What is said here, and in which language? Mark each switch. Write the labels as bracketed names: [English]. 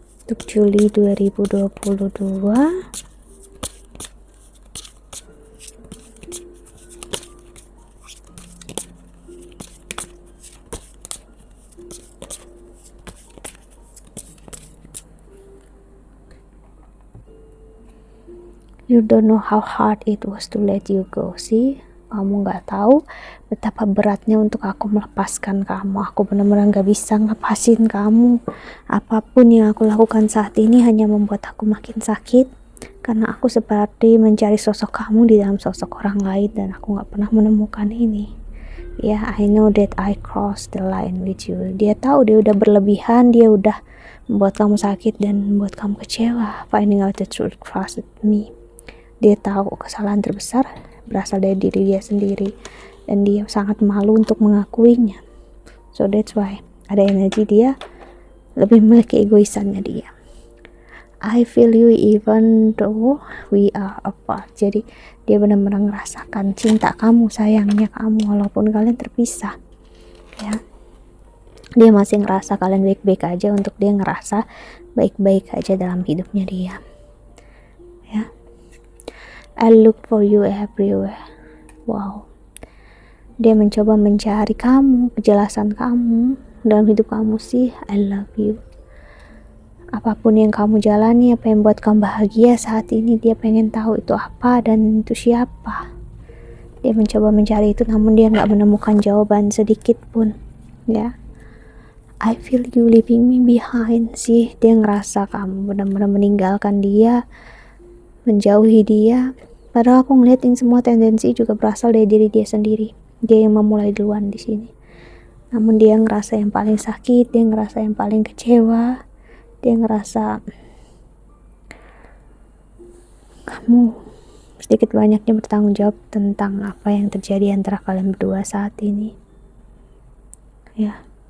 [Indonesian] Untuk Juli 2022, [English] you don't know how hard it was to let you go. [Indonesian] Sih, kamu nggak tahu betapa beratnya untuk aku melepaskan kamu. Aku benar-benar nggak bisa ngelepasin kamu. Apapun yang aku lakukan saat ini hanya membuat aku makin sakit, karena aku seperti mencari sosok kamu di dalam sosok orang lain dan aku nggak pernah menemukan ini. [English] Ya, I know that I crossed the line with you. [Indonesian] Dia tahu dia udah berlebihan, dia udah membuat kamu sakit dan membuat kamu kecewa. [English] Finding out the truth crushed me. [Indonesian] Dia tahu kesalahan terbesar berasal dari diri dia sendiri dan dia sangat malu untuk mengakuinya. [English] So that's why [Indonesian] ada energi dia lebih memiliki egoisannya dia. [English] I feel you even though we are apart. [Indonesian] Jadi dia benar-benar merasakan cinta kamu, sayangnya kamu walaupun kalian terpisah ya. Dia masih ngerasa kalian baik-baik aja untuk dia ngerasa baik-baik aja dalam hidupnya dia ya. [English] I look for you everywhere. Wow. [Indonesian] Dia mencoba mencari kamu, kejelasan kamu dalam hidup kamu sih. [English] I love you. [Indonesian] Apapun yang kamu jalani, apa yang buat kamu bahagia saat ini, dia pengen tahu itu apa dan itu siapa. Dia mencoba mencari itu, namun dia nggak menemukan jawaban sedikit pun ya. [English] I feel you leaving me behind sih. [Indonesian] Dia ngerasa kamu benar-benar meninggalkan dia, menjauhi dia. Padahal aku ngeliatin semua tendensi juga berasal dari diri dia sendiri. Dia yang memulai duluan di sini. Namun dia ngerasa yang paling sakit, dia ngerasa yang paling kecewa, dia ngerasa kamu sedikit banyaknya bertanggung jawab tentang apa yang terjadi antara kalian berdua saat ini. Ya.